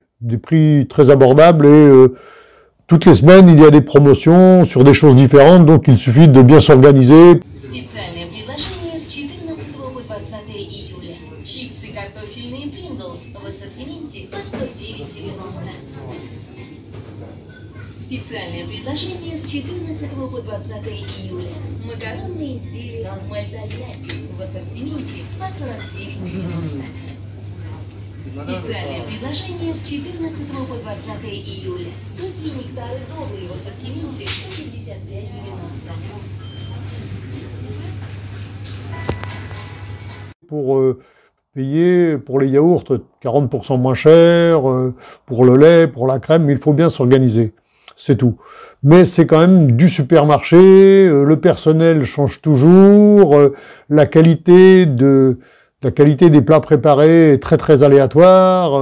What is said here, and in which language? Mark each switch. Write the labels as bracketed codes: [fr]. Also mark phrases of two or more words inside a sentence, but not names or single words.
[fr] Des prix très abordables et toutes les semaines, il y a des promotions sur des choses différentes, donc il suffit de bien s'organiser. [ru] Специальное предложение с 14 по 20 июля. Чипсы картофельные Pringles в ассортименте по 109,90. Специальное предложение с 14 по 20 июля. Макаронные изделия Мальтальяти в ассортименте по 49,90. Специальное предложение с 14 по 20 июля. Сухие нектары добрые в ассортименте по 55,90. [fr] Pour payer pour les yaourts 40% moins cher, pour le lait, pour la crème, il faut bien s'organiser. C'est tout. Mais c'est quand même du supermarché, le personnel change toujours, la qualité des plats préparés est très aléatoire.